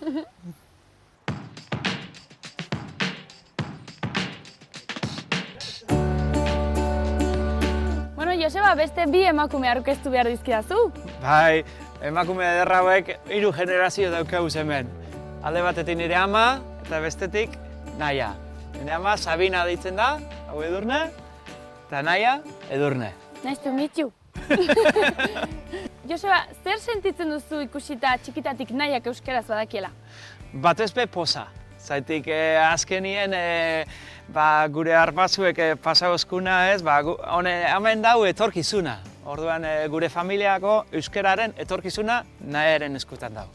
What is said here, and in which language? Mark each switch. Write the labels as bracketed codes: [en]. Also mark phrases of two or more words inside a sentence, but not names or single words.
[eu] Bueno, Joseba, beste bi emakume aurkeztu behar dizkidazu. Bai, emakume ederra hauek 3 generazio daukaguz hemen. Alde batetik nire ama eta bestetik Naia. Nire ama Sabina deitzen da, hau Edurne, eta Naia Edurne. [en] Nice to meet you. [eu] Joseba, zer sentitzen duzu ikusita txikitatik Naiak euskaraz badakiela? Batez be poza. Zaitik azkenien gure arbasuek pasauzkuna ez, hemen dau etorkizuna. Orduan gure familiako euskararen etorkizuna Naiaren eskutan dau.